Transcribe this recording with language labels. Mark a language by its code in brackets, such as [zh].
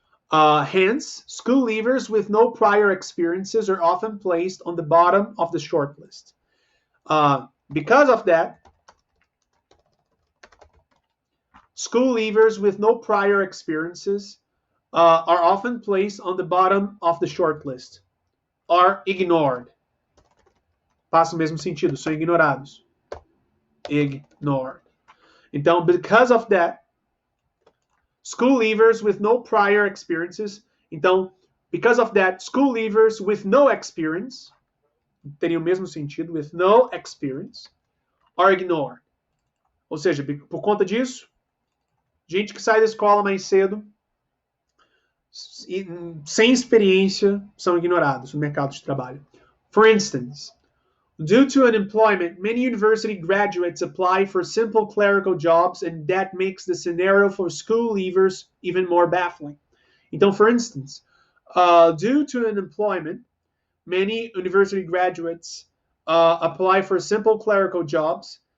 [en] Hence, school leavers with no prior experiences are often placed on the bottom of the shortlist. Because of that, school leavers with no prior experiences are often placed on the bottom of the shortlist, are ignored. [pt] Passa o mesmo sentido, são ignorados. [en] Ignored. Então, because of that, school leavers with no prior experiences. Então, because of that, school leavers with no experience, [pt] teria o mesmo sentido, [en] with no experience, are ignored. [pt] Ou seja, por conta disso, gente que sai da escola mais cedo, sem experiência, são ignorados no mercado de trabalho. [en] For instance, due to unemployment, many university graduates apply for simple clerical jobs, and that makes the scenario for school leavers even more baffling. Então, for instance, due to unemployment, many university graduates apply for simple clerical jobs.